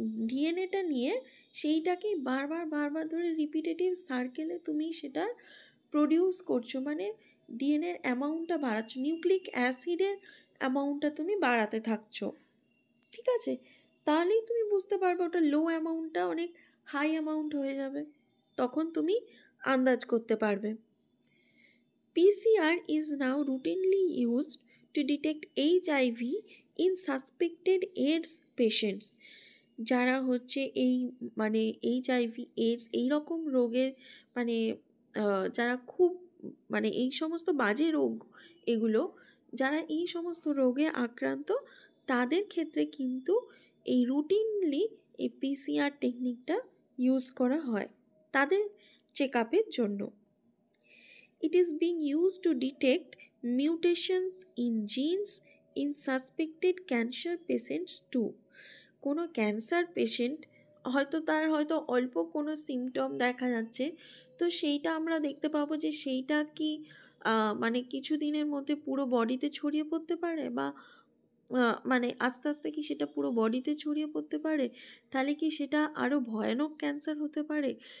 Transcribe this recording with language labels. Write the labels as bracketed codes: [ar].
[bn] ডিএনএটা নিয়ে সেইটাকেই বারবার বারবার ধরে রিপিটেটিভ সার্কেলে তুমি সেটা প্রডিউস করছো, মানে ডিএনএর অ্যামাউন্টটা বাড়াচ্ছ, নিউক্লিক অ্যাসিডের অ্যামাউন্টটা তুমি বাড়াতে থাকছো। ঠিক আছে, তাহলেই তুমি বুঝতে পারবে ওটা লো অ্যামাউন্টটা অনেক হাই অ্যামাউন্ট হয়ে যাবে, তখন তুমি আন্দাজ করতে পারবে। [en] PCR is now routinely used to detect HIV in suspected AIDS patients. [bn] যারা হচ্ছে এই মানে HIV AIDS এইরকম রোগে মানে যারা খুব মানে এই সমস্ত বাজে রোগ, এগুলো যারা এই সমস্ত রোগে আক্রান্ত, তাদের ক্ষেত্রে কিন্তু এই রুটিনলি এই পিসিআর টেকনিকটা ইউজ করা হয় তাদের চেক আপের জন্য। [en] It is being used to detect mutations in genes in suspected cancer patients too. [bn] কোনো ক্যান্সার পেশেন্ট হয়তো অল্প কোনো সিমটম দেখা যাচ্ছে, তো সেইটা আমরা দেখতে পাবো যে সেইটা কি মানে কিছু দিনের মধ্যে পুরো বডিতে ছড়িয়ে পড়তে পারে, বা মানে আস্তে আস্তে কি সেটা পুরো বডিতে ছড়িয়ে পড়তে পারে, তাহলে কি সেটা আরও ভয়ানক ক্যান্সার হতে পারে।